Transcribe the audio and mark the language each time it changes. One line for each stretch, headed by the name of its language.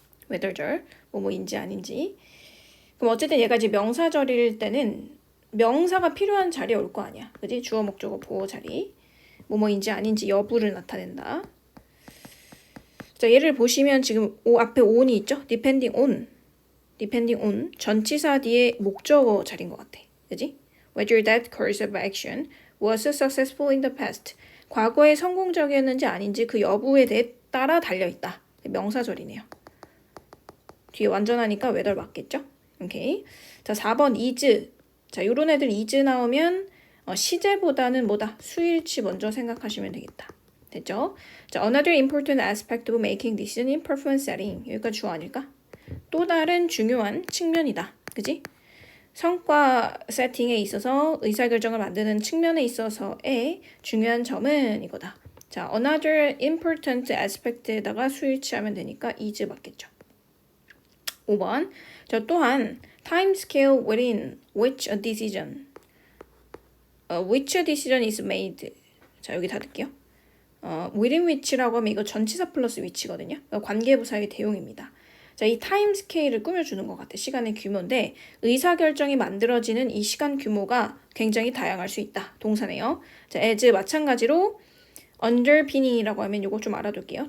Korean: whether절, 뭐뭐인지 아닌지. 그럼 어쨌든 얘가 이제 명사절일 때는 명사가 필요한 자리에 올 거 아니야. 그지? 주어, 목적어, 보어 자리. 뭐뭐인지 아닌지 여부를 나타낸다. 자, 얘를 보시면 지금 앞에 on이 있죠?
English: depending on
Korean: 전치사 뒤에 목적어 자리인 것 같아. 그지?
English: Whether that course of action was successful in the past.
Korean: 과거에 성공적이었는지 아닌지 그 여부에 대해 따라 달려있다. 명사절이네요. 뒤에 완전하니까 whether 맞겠죠? 오케이. 자, 4번 is. 자, 요런 애들 is 나오면 시제보다는 뭐다? 수일치 먼저 생각하시면 되겠다. 됐죠?
English: 자, another important aspect of making decision in performance setting.
Korean: 여기까지 주어 아닐까? 또 다른 중요한 측면이다. 그지? 성과 세팅에 있어서 의사결정을 만드는 측면에 있어서의 중요한 점은 이거다. 자,
English: another important aspect
Korean: 에다가 수일치하면 되니까 is 맞겠죠. 5번. 저 또한
English: time scale within which a decision is made.
Korean: 자, 여기 닫을게요. within which라고 하면 이거 전치사 플러스 which거든요. 관계부사의 대용입니다. 자, 이 타임 스케일을 꾸며주는 것 같아. 시간의 규모인데 의사결정이 만들어지는 이 시간 규모가 굉장히 다양할 수 있다. 동사네요. 자, as 마찬가지로 underpinning이라고 하면 이거 좀 알아둘게요.